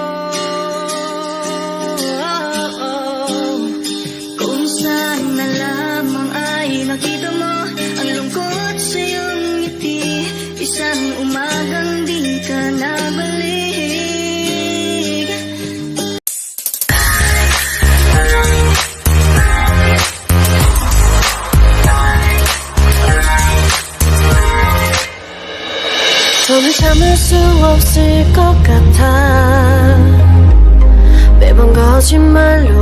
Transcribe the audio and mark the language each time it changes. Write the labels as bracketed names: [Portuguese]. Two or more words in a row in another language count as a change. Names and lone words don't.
[Filipino] Kung saan na lamang ay nakita mo ang lungkot sa iyong ngiti, isang umagang di ka nabalik. [Korean] 손을 참을 수 없을 것 같아. 매번 거짓말